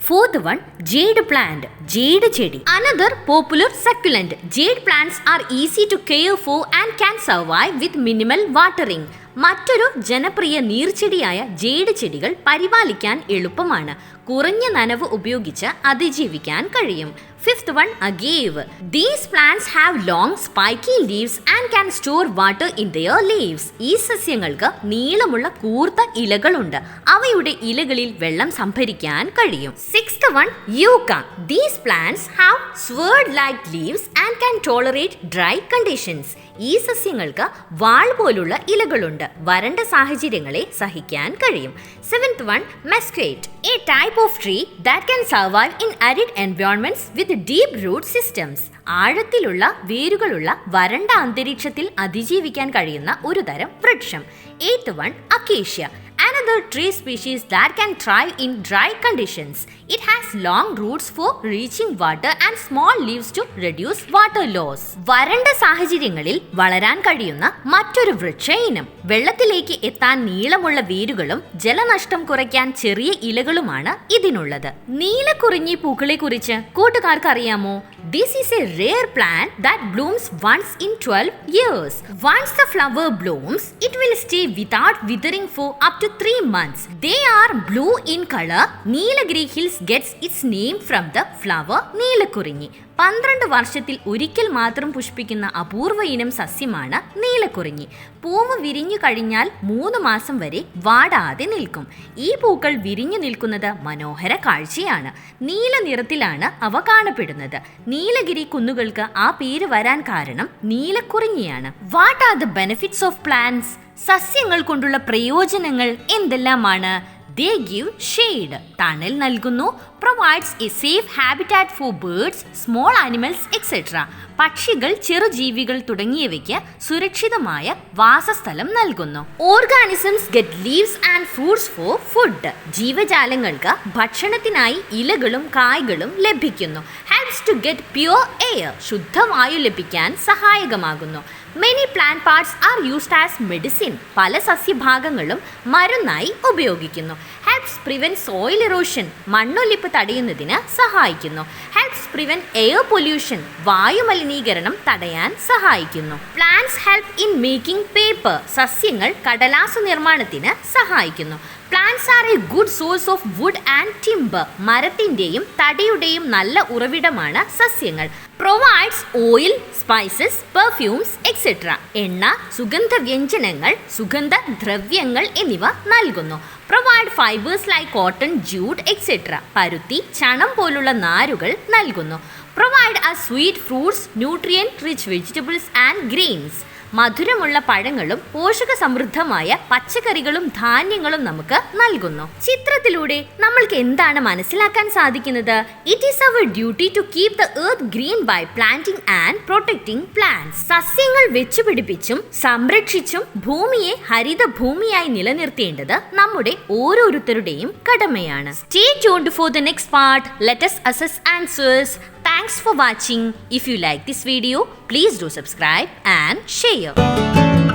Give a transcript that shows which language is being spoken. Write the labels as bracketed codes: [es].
[en] fourth one, jade plant, [ml] jade ചെടി. [en] Another popular succulent. Jade plants are easy to care for and can survive with minimal watering. [ml] മറ്റൊരു ജനപ്രിയ നീർച്ചെടിയായ jade ചെടികൾ പരിപാലിക്കാൻ എളുപ്പമാണ്. കുറഞ്ഞ നനവ് ഉപയോഗിച്ച് അതിജീവിക്കാൻ കഴിയും. [en] Fifth one, agave. These plants have long spiky leaves and can store water in their leaves. [ml] ഈ സസ്യങ്ങൾക്ക് നീളമുള്ള കൂർത്ത ഇലകളുണ്ട്. അവയുടെ ഇലകളിൽ വെള്ളം സംഭരിക്കാൻ കഴിയും. [en] Sixth one, yucca. These plants have sword-like leaves and can tolerate dry conditions. [ml] ഈ സസ്യങ്ങൾക്ക് വാൾ പോലുള്ള ഇലകളുണ്ട്. വരണ്ട സാഹചര്യങ്ങളെ സഹിക്കാൻ കഴിയും. [en] Seventh one, mesquite, a type of tree that can survive in arid environments with deep root systems. [ml] ആഴത്തിലുള്ള വേരുകളുള്ള വരണ്ട അന്തരീക്ഷത്തിൽ അതിജീവിക്കാൻ കഴിയുന്ന ഒരു തരം വൃക്ഷം. [en] Eighth one, acacia, another tree species that can thrive in dry conditions. It has long roots for reaching water and small leaves to reduce water loss. [ml] വരണ്ട സാഹചര്യങ്ങളിൽ വളരാൻ കഴിയുന്ന മറ്റൊരു വൃക്ഷ ഇനം. വെള്ളത്തിലേക്ക് എത്താൻ നീളമുള്ള വേരുകളും ജലനഷ്ടം കുറയ്ക്കാൻ ചെറിയ ഇലകളുമാണ് ഇതിനുള്ളത്. നീലക്കുറിഞ്ഞി പൂക്കളെ കുറിച്ച് കൂട്ടുകാർക്ക് അറിയാമോ? [en] This is a rare plant that blooms once in 12 years. Once the flower blooms, it will stay without withering for up to 3 months. They are blue in color. Neelagiri Hills gets its name from the flower Neelakurinji. [ml] 12 വർഷത്തിൽ ഒരിക്കൽ മാത്രം പുഷ്പിക്കുന്ന അപൂർവ ഇനം സസ്യമാണ് നീലക്കുറിഞ്ഞി. പൂവ് വിരിഞ്ഞു കഴിഞ്ഞാൽ 3 മാസം വരെ വാടാതെ നിൽക്കും. ഈ പൂക്കൾ വിരിഞ്ഞു നിൽക്കുന്നത് മനോഹര കാഴ്ചയാണ്. നീല നിറത്തിലാണ് അവ കാണപ്പെടുന്നത്. നീലഗിരി കുന്നുകൾക്ക് ആ പേര് വരാൻ കാരണം നീലക്കുറിഞ്ഞിയാണ്. [en] What are the benefits of plants? [ml] സസ്യങ്ങൾ കൊണ്ടുള്ള പ്രയോജനങ്ങൾ എന്തെല്ലാമാണ്? [en] They give shade, [ml] തണൽ നൽകുന്നു. [en] Provides a safe habitat for birds, small animals, etc. [ml] പക്ഷികൾ, ചെറുജീവികൾ തുടങ്ങിയവയ്ക്ക് സുരക്ഷിതമായ വാസസ്ഥലം നൽകുന്നു. [en] Organisms get leaves and fruits for food. [ml] ജീവജാലങ്ങൾക്ക് ഭക്ഷണത്തിനായി ഇലകളും കായ്കളും ലഭിക്കുന്നു. [en] Helps to get pure air. [ml] ശുദ്ധവായു ലഭിക്കാൻ സഹായകമാകുന്നു. [en] Many plant parts are used as medicine. [ml] പല സസ്യഭാഗങ്ങളും മരുന്നായി ഉപയോഗിക്കുന്നു. [en] Helps prevent soil erosion. [ml] മണ്ണൊലിപ്പ് തടയുന്നതിന് സഹായിക്കുന്നു. [en] Helps prevent air pollution. [ml] വായു മലിനീകരണം തടയാൻ സഹായിക്കുന്നു. [en] Plants help in making paper. [ml] സസ്യങ്ങൾ കടലാസു നിർമ്മാണത്തിന് സഹായിക്കുന്നു. [en] Plants are a good source of wood and timber. [ml] മരത്തിൻ്റെയും തടിയുടെയും നല്ല ഉറവിടമാണ് സസ്യങ്ങൾ. [en] Provides oil, spices, perfumes, etc. [ml] എണ്ണ, സുഗന്ധവ്യഞ്ജനങ്ങൾ, സുഗന്ധദ്രവ്യങ്ങൾ എന്നിവ നൽകുന്നു. [en] Provide fibers like cotton, jute, etc. [ml] പരുത്തി, ചണം പോലുള്ള നാരുകൾ നൽകുന്നു. [en] Provide us sweet fruits, nutrient-rich vegetables and grains. [ml] മധുരമുള്ള പഴങ്ങളും പോഷക സമൃദ്ധമായ പച്ചക്കറികളും ധാന്യങ്ങളും നമുക്ക് നൽകുന്നു. ചിത്രത്തിലൂടെ നമ്മൾക്ക് എന്താണ് മനസ്സിലാക്കാൻ സാധിക്കുന്നത്? [en] It is our duty to keep the earth green by planting and protecting plants. [ml] സസ്യങ്ങൾ വെച്ചുപിടിപ്പിച്ചും സംരക്ഷിച്ചും ഭൂമിയെ ഹരിത ഭൂമിയായി നിലനിർത്തേണ്ടത് നമ്മുടെ ഓരോരുത്തരുടെയും കടമയാണ്. [en] Stay tuned for the next part. Let us assess answers. Thanks for watching. If you like this video, please do subscribe and share.